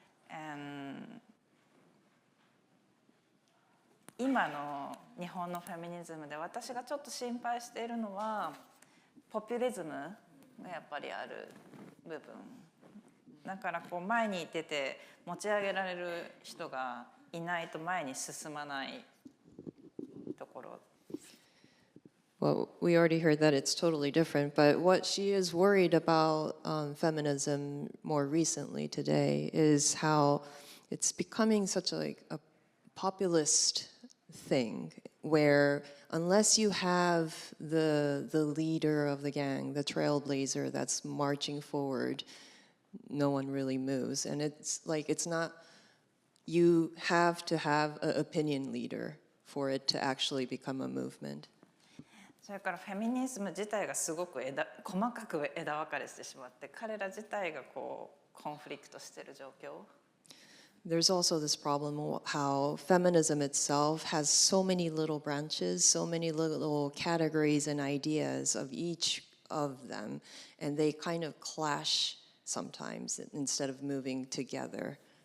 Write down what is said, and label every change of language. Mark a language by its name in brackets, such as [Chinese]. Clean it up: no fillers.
[Japanese] And 今の日本のフェミニズムで私がちょっと心配しているのはポピュリズムがやっぱりある部分だからこう前に出て持ち上げられる人がいないと前に進まないところ。 [English] Well, we already heard that it's totally different, but what she is worried about feminism more recently today is how it's becoming such a populist thing where unless you have the leader of the gang, the trailblazer that's marching forward, no one really moves. And it's like, it's not, you have to have an opinion leader for it to actually become a movement. [Japanese] それからフェミニズム自体がすごく細かく枝分かれしてしまって彼ら自体がこうコンフリクトしている状況。 [English] There's also this problem how feminism itself has so many little branches, so many little categories and ideas of each of them, and they kind of clash sometimes instead of moving together.